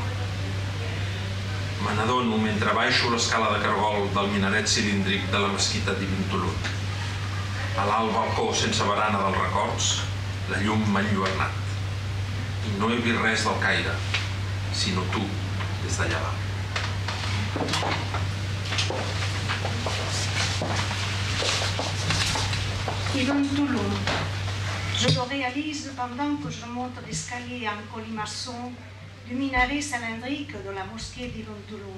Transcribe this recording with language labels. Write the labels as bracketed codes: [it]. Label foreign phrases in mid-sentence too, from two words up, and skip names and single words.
[ca] Me n'adono mentre baixo l'escala de cargol del minaret cilíndric de la mesquita d'Ibn Tulun. A l'alt balcó sense barana dels records, la llum m'ha enlluernat. I no he vist res del Caire, sinó tu, des d'allà dalt. Ibn Tulun. [fr] Je le réalise pendant que je monte l'escalier en colimaçon du minaret cylindrique de la mosquée d'Ibn Tulun.